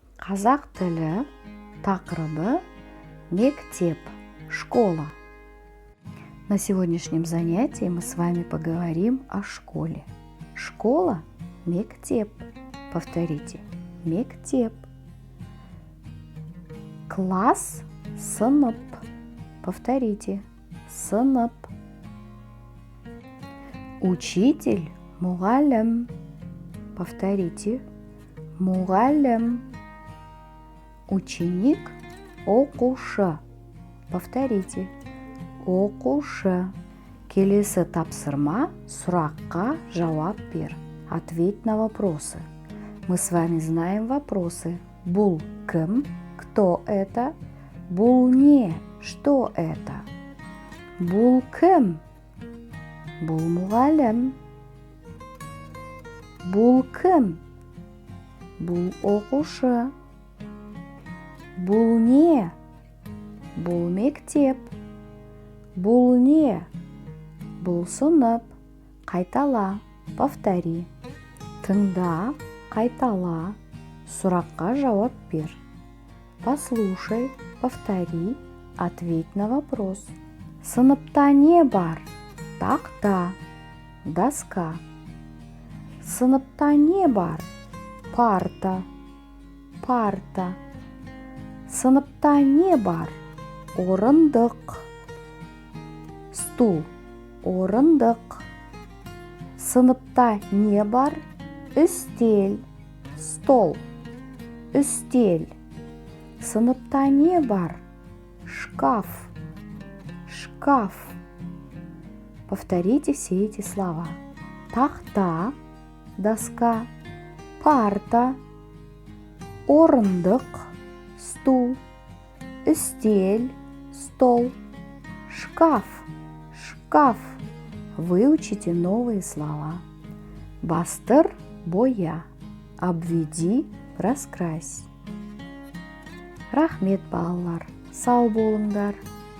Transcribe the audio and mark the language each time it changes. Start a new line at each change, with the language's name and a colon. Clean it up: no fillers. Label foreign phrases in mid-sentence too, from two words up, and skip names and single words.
Kazakh: Қазақ тілі тақырыбы мектеп,
Russian: школа. На сегодняшнем занятии мы с вами поговорим о школе. Школа – мектеп. Повторите.
Kazakh: Мектеп. Класс – сынып.
Russian: Повторите. Сынып. Учитель – мұғалім. Повторите. Мұғалім. Ученик – оқушы. Повторите. Оқушы.
Kazakh: Келесі тапсырма сұраққа жауап бер.
Russian: Ответь на вопросы. Мы с вами знаем вопросы.
Kazakh: Бұл кім?
Russian: Кто это?
Kazakh: Бұл не?
Russian: Что это?
Kazakh: Бұл кім? Бұл мұғалім. Бұл кім? Бұл оқушы. Бұл не? Бұл мектеп. Бұл не? Бұл сынып. Қайтала. Повтори. Тыңда, қайтала. Сұраққа жауап бер.
Russian: Послушай, повтори, ответь на вопрос.
Kazakh: Сыныпта не бар? Тақта, доска. Сыныпта не бар? Парта, парта. Сыныпта не бар? Орындық, стул, орындық. Сыныпта не бар? Үстел, стол, үстел. Сыныпта не бар? Шкаф, шкаф.
Russian: Повторите все эти слова.
Kazakh: Тақта, доска, парта, орындық, стул, үстел,
Russian: стол, шкаф, шкаф. Выучите новые слова.
Kazakh: Бастыр, боя.
Russian: Обведи, раскрась.
Kazakh: Рахмет, балалар. Сау болыңдар.